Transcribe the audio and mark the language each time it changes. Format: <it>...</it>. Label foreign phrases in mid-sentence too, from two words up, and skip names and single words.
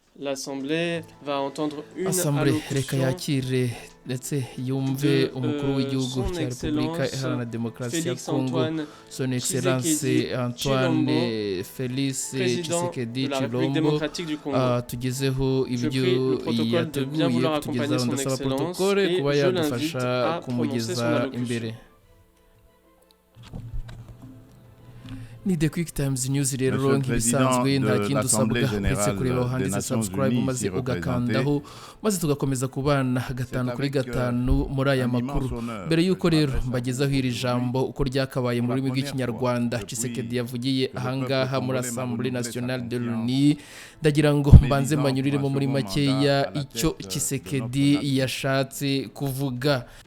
<fr>L'Assemblée va entendre une</fr> <rw>Assemblée reka</rw> <fr>allocution</fr> <rw>yakire ndetse yumve</rw> <fr>de</fr> <rw>umukuru w'igihugu</rw> <fr>son</fr> <rw>cya Repubulika</rw> <fr>Excellence</fr> <rw>Iharanira Demokarasi ya</rw> <fr>Félix</fr> <rw>Congo, Antoine</rw> <fr>Son Excellence Tshisekedi Chilombo,</fr> <rw>Antoine Félix</rw> <fr>président</fr> <rw>Tshisekedi</rw> <fr>de la République</fr> <rw>Chilombo,</rw> <fr>démocratique du Congo.</fr> <rw>tugezeho</rw> <fr>Je</fr> <rw>ibyo</rw> <fr>prie le protocole de bien</fr> <rw>yateguye</rw> <fr>vouloir accompagner</fr> <rw>kutugezaho,</rw> <fr>son</fr> <rw>ndasaba</rw> <fr>Excellence</fr> <rw>protokole</rw> <fr>et</fr> <rw>kuba</rw> <fr>je l'invite</fr> <rw>yadufasha</rw> <fr>à prononcer son</fr> <rw>kumugeza</rw> <fr>allocution.</fr> <rw>imbere. Ni The Quick Times News rero nk'ibisanzwe nta kindi usabwa uretse kureba aho handitse subscribe maze ugakandaho maze tugakomeza kubana gatanu kuri gatanu muri aya makuru. Mbere y'uko rero mbagezaho iri jambo uko ryakabaye mu rurimi rw'ikinyarwanda Tshisekedi yavugiye ahangaha muri Assemblée Nationale de l'ONU, ndagira ngo mbanze manyuriremo muri makeya icyo Tshisekedi yashatse kuvuga.</rw>